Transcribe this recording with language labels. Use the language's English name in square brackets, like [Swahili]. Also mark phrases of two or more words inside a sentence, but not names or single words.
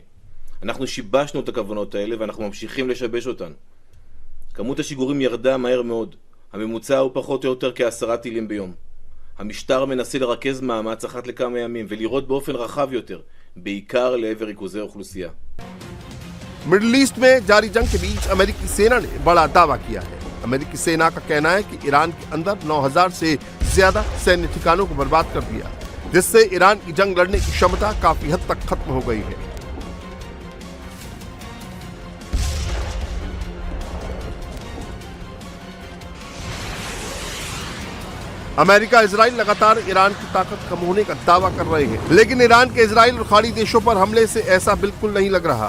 [Hebrew] אנחנו שיבשנו את הכוונות האלה, ואנחנו ממשיכים לשבש אותן. כמות השיגורים ירדה מהר מאוד. הממוצע הוא פחות או יותר כ10 טילים ביום. המשטר מנסה לרכז מאמץ אחת לכמה ימים ולראות באופן רחב יותר, בעיקר לעבר ריכוזי אוכלוסייה. [Hindi] मिडिल ईस्ट में जारी जंग के बीच अमेरिकी सेना ने बड़ा दावा किया है। अमेरिकी सेना का कहना है कि ईरान के अंदर 9000 से ज्यादा सैन्य ठिकानों को बर्बाद कर दिया, जिससे ईरान की जंग लड़ने की क्षमता काफी हद तक खत्म हो गई है। अमेरिका इजराइल लगातार ईरान की ताकत कम होने का दावा कर रहे हैं, लेकिन ईरान के इजराइल और खाड़ी देशों पर हमले से ऐसा बिल्कुल नहीं लग रहा।